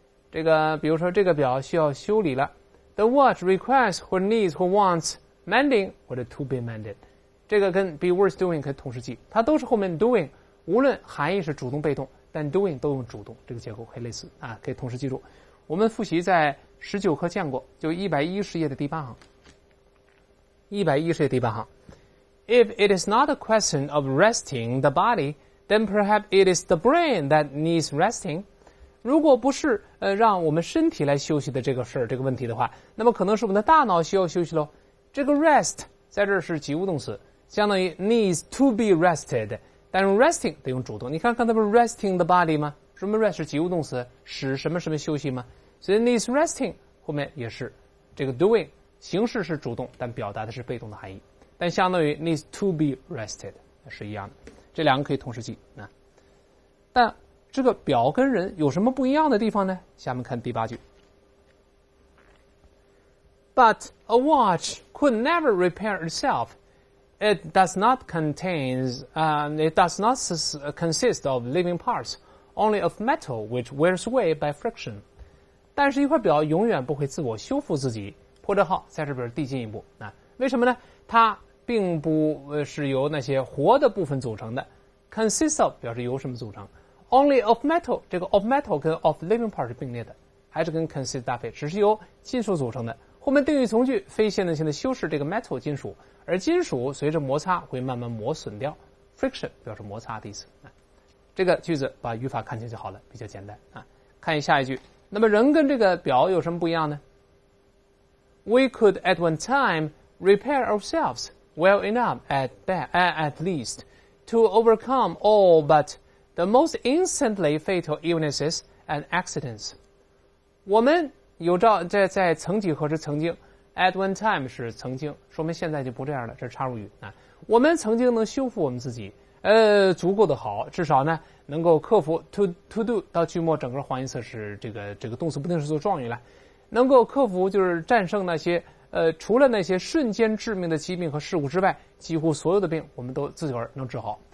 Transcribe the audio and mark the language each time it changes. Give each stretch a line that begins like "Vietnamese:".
Chinese: 这个比如说这个表需要修理了，
English: the watch requires
Chinese: 或 needs 或
English: wants mending
Chinese: 或者
English: to be mended，
Chinese: 这个跟
English: be worth doing
Chinese: 可以同时记，它都是后面 doing， 无论含义是主动被动，但 doing 都用主动，这个结构可以类似啊，可以同时记住。我们复习在19课见过，就110页的第8行，110页第8行。
English: If it is not a question of resting the body, then perhaps it is the brain that needs resting.
Chinese: 如果不是让我们身体来休息的这个事儿这个问题的话，那么可能是我们的大脑需要休息咯。这个 rest 在这儿是及物动词，相当于
English: needs to be rested，
Chinese: 但是 resting 得用主动。你看刚才不是
English: resting the body
Chinese: 吗？什么 rest 是及物动词，使什么什么休息吗？所以 needs resting 后面也是这个 doing 形式是主动，但表达的是被动的含义。但相当于
English: needs to be rested
Chinese: 是一样的，这两个可以同时记啊。但这个表跟人有什么不一样的地方呢？下面看第8句。
English: But a watch could never repair itself. It does not consist of living parts, only of metal which wears away by friction.
Chinese: 但是一块表永远不会自我修复自己。破折号在这边递进一步啊？为什么呢？它并不是由那些活的部分组成的 ，
English: consist of
Chinese: 表示由什么组成 ，
English: only of metal
Chinese: 这个 of metal 跟
English: of living part
Chinese: 是并列的，还是跟 consist 搭配，只是由金属组成的。后面定语从句非现在性的修饰这个 metal 金属，而金属随着摩擦会慢慢磨损掉 ，friction 表示摩擦的意思啊。这个句子把语法看清就好了，比较简单啊。看下一句，那么人跟这个表有什么不一样呢
English: ？We could at one time repair ourselves well enough at least to overcome all but the most instantly fatal illnesses and accidents.
Chinese: 我们有照在曾几何时曾经
English: at one time
Chinese: 是曾经，说明现在就不这样了，这是插入语啊。我们曾经能修复我们自己，足够的好，至少呢能够克服 to do 到句末整个换音色是这个动词不定式做状语了，能够克服就是战胜那些除了那些瞬间致命的疾病和事故之外，几乎所有的病我们都自个儿能治好。